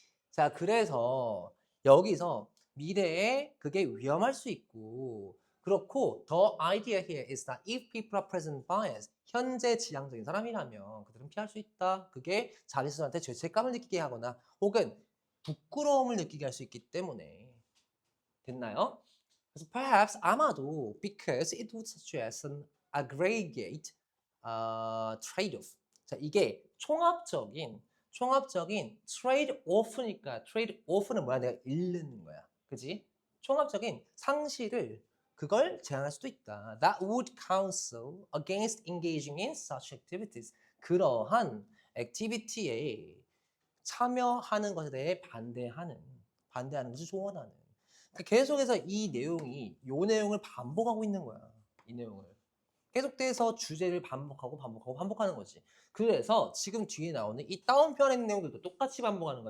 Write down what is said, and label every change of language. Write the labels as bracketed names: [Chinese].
[Korean] 자, 그래서 여기서 미래에 그게 위험할 수 있고 그렇고 [English] the idea here is that if people are present bias [Korean] 현재 지향적인 사람이라면 그들은 피할 수 있다. 그게 자기 스스로한테 죄책감을 느끼게 하거나 혹은 부끄러움을 느끼게 할 수 있기 때문에 됐나요? 그래서 [English] perhaps [Korean] 아마도 [English] because it would suggest an aggregate trade-off. [Korean] 자, 이게 총합적인 trade-off니까 trade-off는 뭐야? 내가 잃는 거야. 그지? 총합적인 상실을 그걸 제한할 수도 있다. [English] That would counsel against engaging in such activities. [Korean] 그러한 액티비티에 참여하는 것에 대해 반대하는 것을 조언하는. 그러니까 계속해서 이 내용을 반복하고 있는 거야. 이 내용을. 계속돼서 주제를 반복하는 거지. 그래서 지금 뒤에 나오는 이 다운표에 있는 내용들도 똑같이 반복하는 거야.